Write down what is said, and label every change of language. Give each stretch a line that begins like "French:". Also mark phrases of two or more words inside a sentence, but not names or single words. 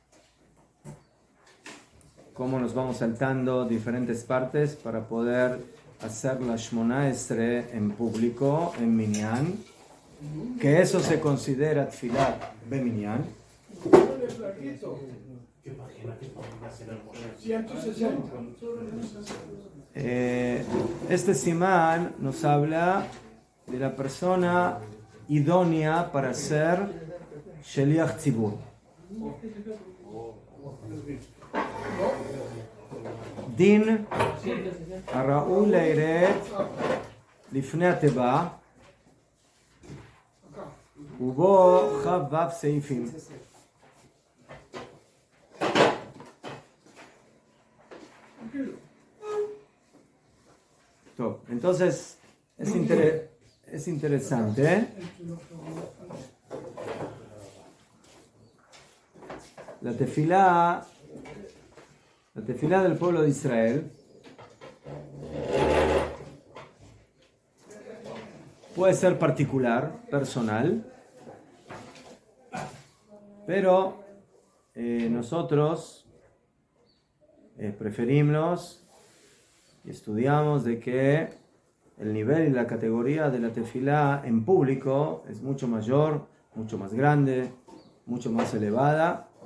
Spanish: cómo nos vamos saltando diferentes partes para poder hacer la Shmona Esrei en público, en Minyan, que eso se considera
Hebrew: תפילה במניין.
Spanish: Este simán nos habla de la persona idónea para ser
Hebrew: שליח ציבור. Din הראוי לירד לפני התיבה ובו כ"ו סעיפים. טוב,
Spanish: entonces es interesante, la tefilá del pueblo de Israel puede ser particular, personal, pero nosotros preferimos y estudiamos de que el nivel y la categoría de la tefilá en público es mucho mayor, mucho más grande, mucho más elevada.